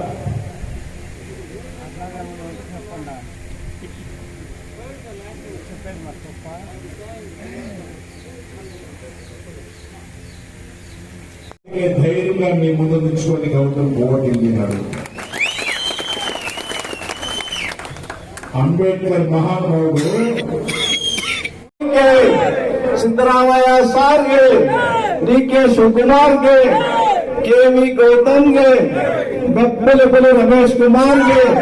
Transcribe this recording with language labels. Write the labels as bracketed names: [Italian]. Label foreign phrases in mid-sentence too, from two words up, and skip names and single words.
[Telugu] ధైర్యంగా మీ ముందు నిల్చుకొని గౌతమ్ ఓటించినాడు. అంబేద్కర్ మహానుభావుడు [Kannada] ಸಿದ್ದರಾಮಯ್ಯ ಸಾರ್ಗೆ, ಡಿ.ಕೆ. ಶಿವಕುಮಾರ್ಗೆ, ಕೆ.ವಿ. ಗೌತಮ್ಗೆ, ಬೆಪ್ಪಲೆ ರಮೇಶ್ ಕುಮಾರ್ಗೆ,